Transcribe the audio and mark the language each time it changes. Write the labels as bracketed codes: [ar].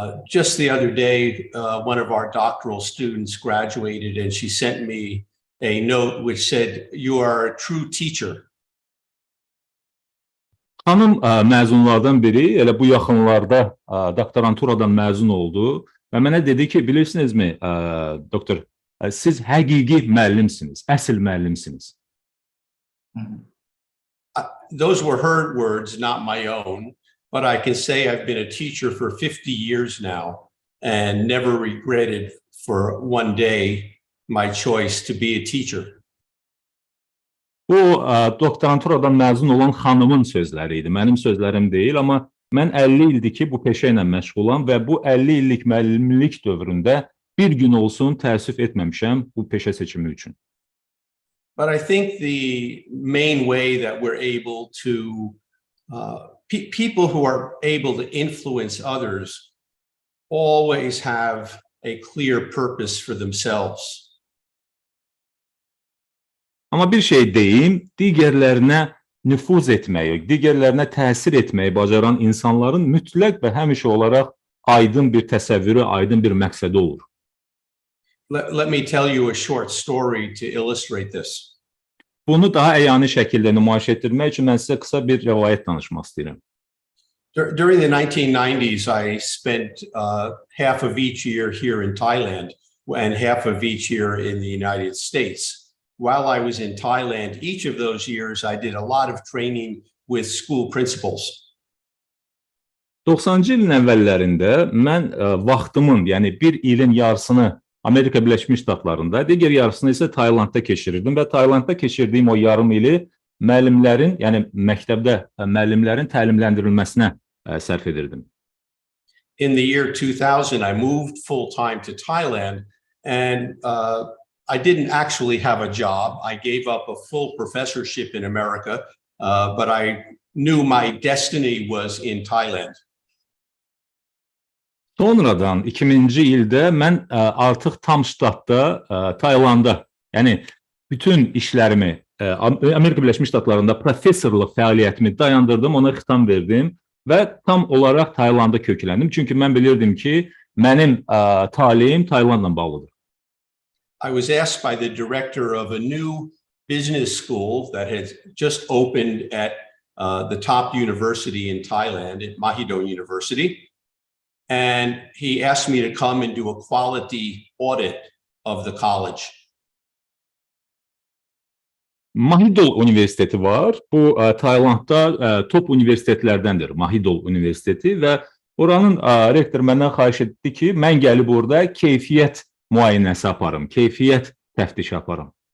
[en] Just the other day, one of our doctoral students graduated and she sent me a note which said, "You are a true teacher." [az] Xanım məzunlardan biri elə bu yaxınlarda doktoranturadan məzun oldu və mənə dedi ki, bilirsinizmi, doktor, siz həqiqi müəllimsiniz, əsl müəllimsiniz. [en] Those were her words, not my own, but I can say I've been a teacher for 50 years now and never regretted for one day my choice to be a teacher. [az] Bu doktoranturadan məzun olan xanımın sözləri idi, mənim sözlərim deyil, amma mən 50 ildir ki, bu peşə ilə məşğulam və bu 50 illik müəllimlik dövründə bir gün olsun təəssüf etməmişəm bu peşə seçimi üçün. [en] But I think the main way that we're able to, people who are able to influence others always have a clear purpose for themselves. [az] Amma bir şey deyim, digərlərinə nüfuz etməyi, digərlərinə təsir etməyi bacaran insanların mütləq və həmişə olaraq aydın bir təsəvvürü, aydın bir məqsədi olur. [en] Let me tell you a short story to illustrate this. [az] Bunu daha əyani şəkildə nümayiş etdirmək üçün mən sizə qısa bir rəvayət danışmaq istəyirəm. [en] During the 1990s, I spent half of each year here in Thailand and half of each year in the United States. While I was in Thailand, each of those years, I did a lot of training with school principals. [az] 90-cı ilin əvvəllərində mən vaxtımın, yəni bir ilin yarısını Amerika Birləşmiş Ştatlarında, digər yarısını isə Taylandda keçirirdim və Taylandda keçirdiyim o yarım ili müəllimlərin, yəni məktəbdə müəllimlərin təlimləndirilməsinə sərf edirdim. [en] In the year 2000, I moved full-time to Thailand and I didn't actually have a job. I gave up a full professorship in America, but I knew my destiny was in Thailand. [az] Sonradan 2000-ci ildə mən artıq tam ştatda Taylanda, yəni bütün işlərimi Amerika Birləşmiş Ştatlarında professorluq fəaliyyətimi dayandırdım, ona xitam verdim və tam olaraq Taylanda kökləndim. Çünki mən bilirdim ki, mənim taleyim Taylandla bağlıdır. [en] I was asked by the director of a new business school that had just opened at the top university in Thailand, at Mahidol University. And he asked me to come and do a quality audit of the college. [az] Mahidol Universiteti var. Bu Taylandda top universitetlərdəndir. Mahidol Universiteti və oranın rektor məndən xahiş etdi ki, mən gəlib orada keyfiyyət müayinəsi aparım, keyfiyyət təftişi aparım.